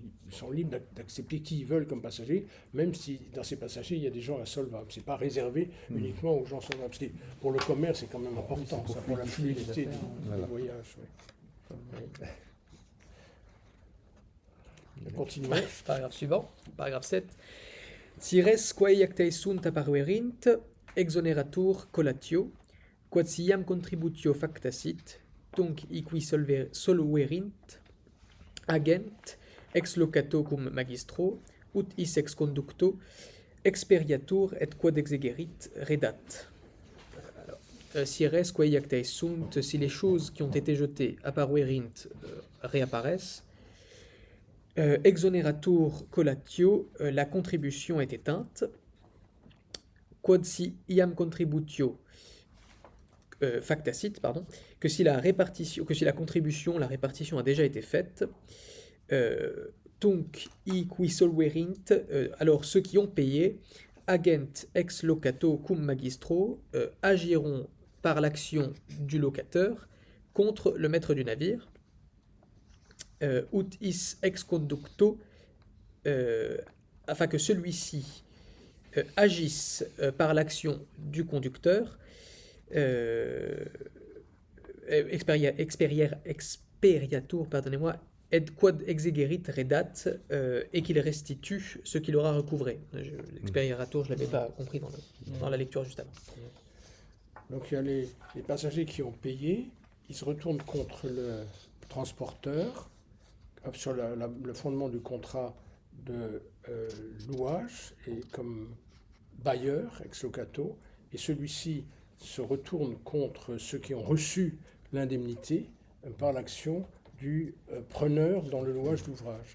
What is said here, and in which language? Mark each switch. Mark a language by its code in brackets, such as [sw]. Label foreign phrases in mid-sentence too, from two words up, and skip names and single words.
[fr] Ils sont libres d'accepter qui ils veulent comme passagers, même si dans ces passagers, il y a des gens insolvables. Ce n'est pas réservé uniquement aux gens solvables. Parce que pour le commerce, c'est quand même important, ça, pour la fluidité du Voilà. voyage. Oui. Continuons. Paragraphe suivant, paragraphe 7. [la] Si res quae actae sunt apparuerint, exoneratur collatio, quod siam contributio factasit, tunc iqui soluerint, agent, ex locato cum magistro, ut is ex conducto, experiatur et quod exegerit, redat. Si res quae actae sunt, [fr] si les choses qui ont été jetées apparuerint, réapparaissent, [la] exoneratur collatio, [fr] la contribution est éteinte. [la] Quod si iam contributio factasit, [fr] pardon, que si la contribution, la répartition a déjà été faite, [la] tunc iqui soluerint, [fr] alors ceux qui ont payé, [la] agent ex locato cum magistro, [fr] agiront par l'action du locateur contre le maître du navire. [la] Ut is ex conducto, [fr] afin que celui-ci agissent par l'action du conducteur, experiatur, pardonnez-moi, [la] et quod exegerit redat, [fr] et qu'il restitue ce qu'il aura recouvré. L'experiatur, je ne l'avais pas compris dans la lecture juste avant. Donc il y a les passagers qui ont payé, ils se retournent contre le transporteur sur le fondement du contrat de louage et comme bailleur, [la] ex locato, [fr] et celui-ci se retourne contre ceux qui ont reçu l'indemnité par l'action du preneur dans le louage d'ouvrage.